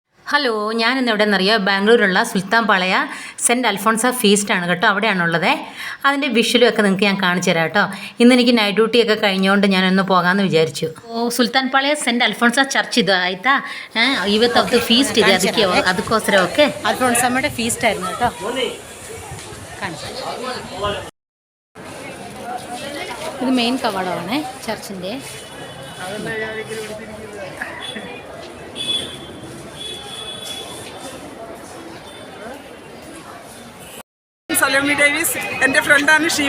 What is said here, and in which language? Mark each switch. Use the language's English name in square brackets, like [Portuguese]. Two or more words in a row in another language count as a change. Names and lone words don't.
[Malayalam] ഹലോ, ഞാനിന്ന് എവിടെയെന്നറിയാം, ബാംഗ്ലൂരുള്ള സുൽത്താൻ പാളയ സെൻറ്റ് അൽഫോൺസ ഫീസ്റ്റാണ് കേട്ടോ. അവിടെയാണുള്ളത്. അതിൻ്റെ വിഷ്വലും ഒക്കെ നിങ്ങൾക്ക് ഞാൻ കാണിച്ചു തരാം കേട്ടോ. ഇന്ന് എനിക്ക് [English] night duty [Malayalam] കഴിഞ്ഞുകൊണ്ട് ഞാനൊന്ന് പോകാമെന്ന് വിചാരിച്ചു. [Kannada] ಸುಲ್ತಾನ್ ಪಾಳ್ಯ ಸೆಂಟ್ ಅಲ್ಫೋನ್ಸ ಚರ್ಚ್ ಇದು ಆಯಿತಾ. ಇವತ್ತು ಅದು ಫೀಸ್ಟ್ ಇದೆ, ಅದಕ್ಕೋಸ್ಕರ ಓಕೆ. [Malayalam] അൽഫോൺസമ്മയുടെ ഫീസ്റ്റ് ആയിരുന്നു കേട്ടോ. ഇത് മെയിൻ കവാടമാണ് ചർച്ചിൻ്റെ. സലോമി ഡേവിസ്, എൻ്റെ ഫ്രണ്ടാണ് ഷീബ.